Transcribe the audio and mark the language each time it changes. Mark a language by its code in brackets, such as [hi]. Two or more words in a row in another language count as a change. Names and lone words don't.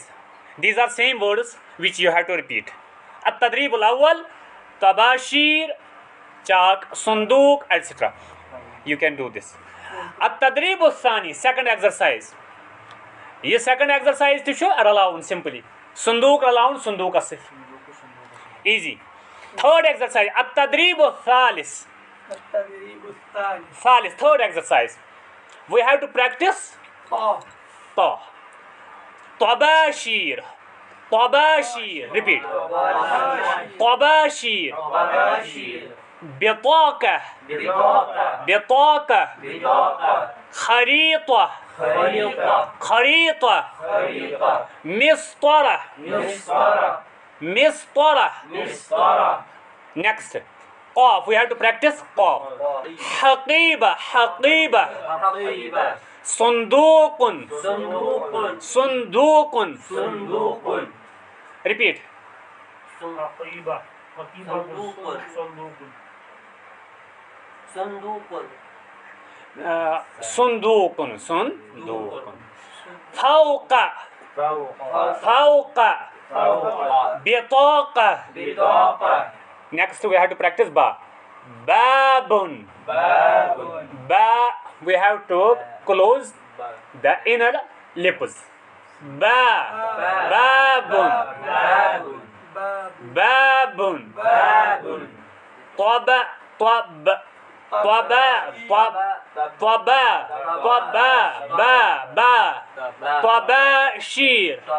[en] These are same words which you have to repeat. [ar] التدريب الأول, طباشير، chak، صندوق, [en] etc. You can do this. [ar] التدريب الثاني, [en] second exercise. This second exercise to show ralaun simply. [ar] صندوق ralaun، صندوق asif. Easy. [en] Third exercise. [ar] التدريب الثالث. [en] Thalis, third exercise. We have to practice ta. [ar] طباشير. طباشير. Repeat. Tabashir. بطاقة. بطاقة. خريطة. خريطة. مسطرة. مسطرة. Next. قاف. [en] We have to practice قاف. [ar] حقيبة. حقيبة. صندوق. صندوق. [en] Repeat. [ar] حقيبة. صندوق. صندوق. فوق. فوق. بطاقة. [en] Next we have to practice ba. [ar] بابٌ. با. [en] We have to close the inner lips. [ar] با. بابٌ. بابٌ. طبا. طب. طبا. طبا. طبا. با. طباشير.